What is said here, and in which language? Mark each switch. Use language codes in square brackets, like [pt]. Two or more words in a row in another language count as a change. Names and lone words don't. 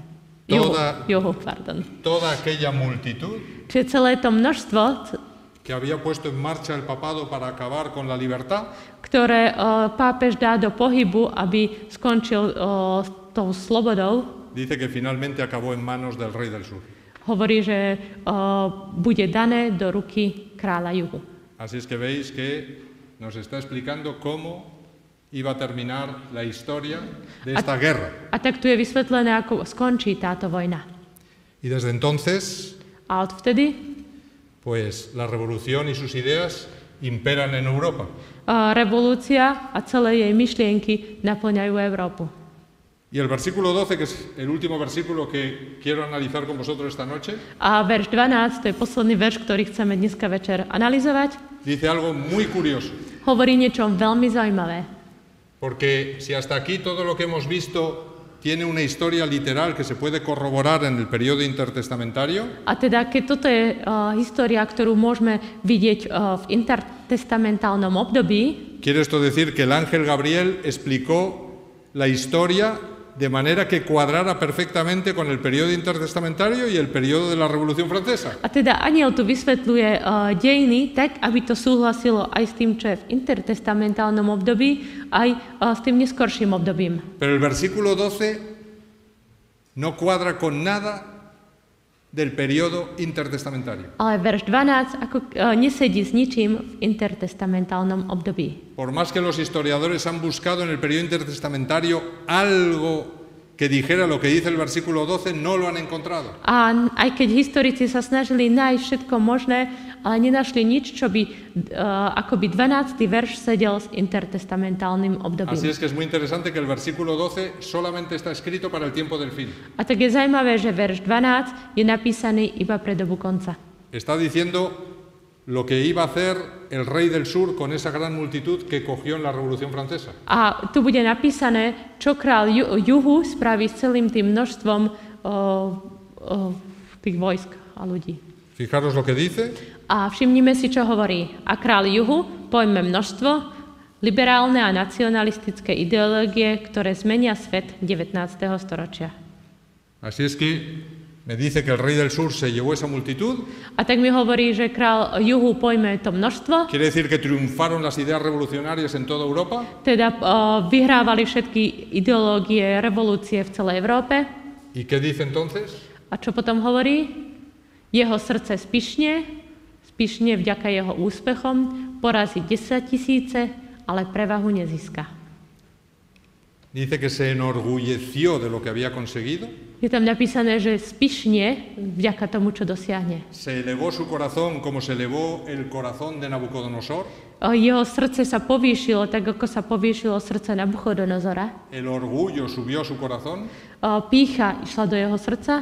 [sk] Juhu. [es] Toda aquella multitud [sk] Čiže celé to množstvo, [es] que había puesto en marcha el papado para acabar con la libertad, [sk] ktoré pápež dá do pohybu, aby skončil s tou slobodou, [es] dice que finalmente acabó en manos del rey del sur. [sk] hovorí, že bude dané do ruky kráľa juhu. [es] Así es que veis que nos está explicando cómo iba a terminar la historia de esta guerra. [sk] A tak tu je vysvetlené, ako skončí táto vojna. [es] Y desde entonces, [sk] A odvtedy [es] pues la revolución y sus ideas imperan en Europa. [sk] Revolúcia a celé jej myšlienky naplňajú Európu. [es] Y el versículo 12, que es el último versículo que quiero analizar con vosotros esta noche, [sk] A verš 12, to je posledný verš, ktorý chceme dneska večer analyzovať, [es] dice algo muy curioso. [sk] hovorí niečo veľmi zaujímavé. [es] Porque si hasta aquí todo lo que hemos visto tiene una historia literal que se puede corroborar en el periodo intertestamentario, [sk] A teda, keď toto je história, ktorú môžeme vidieť v intertestamentálnom období, [es] quiere esto decir que el ángel Gabriel explicó la historia de manera que cuadrara perfectamente con el periodo intertestamentario y el periodo de la Revolución Francesa. [sk] a teda aniel tu vysvetľuje dejiny tak, aby to súhlasilo aj s tým, čo je v intertestamentálnom období, aj s tým neskorším obdobím. [es] Pero el versículo 12 no cuadra con nada del periodo intertestamentario. [sk] Ale verš 12 ako nesedí s ničím v intertestamentálnom období. [es] Por más que los historiadores han buscado en el periodo intertestamentario algo que dijera lo que dice el versículo 12, no lo han encontrado. [sk] A aj keď historici sa snažili nájsť všetko možné, ale nenašli nič, čo by akoby 12. verš sedel s intertestamentálnym [es] Así [sk] obdobím. [es] es que es muy interesante que el versículo 12 solamente está escrito para el tiempo del fin. [sk] A tak je zaujímavé, že verš 12 je napísaný iba pre dobu konca. [es] Está diciendo lo que iba a hacer el rey del sur con esa gran multitud que cogió en la Revolución Francesa. [sk] A tu bude napísané, čo král juhu spraví s celým tým množstvom tých vojsk a ľudí. [es] Fijaros lo que dice. [sk] A všimnime si, čo hovorí. A král juhu pojme množstvo, liberálne a nacionalistické ideológie, ktoré zmenia svet 19. storočia. [es] Así es que me dice que el rey del sur se llevó esa multitud. [sk] A tak mi hovorí, že král juhu pojme to množstvo, [es] Quiere decir que triunfaron las ideas revolucionarias en toda Europa. [sk] teda vyhrávali všetky ideológie, revolúcie v celej Európe. [es] ¿Y qué dice entonces? [sk] A čo potom hovorí? Jeho srdce spišne vďaka jeho úspechom, porazí 10 000, ale prevahu nezíska. [es] Dice que se enorgulleció de lo que había conseguido. [sk] Je tam napísané, že spišne vďaka tomu, čo dosiahne. [es] Se elevó su corazón como se elevó el corazón de Nabucodonosor. [sk] Jeho srdce sa povýšilo, tak ako sa povýšilo srdce Nabuchodonozora. [es] El orgullo subió a su corazón. [sk] Pýcha išla do jeho srdca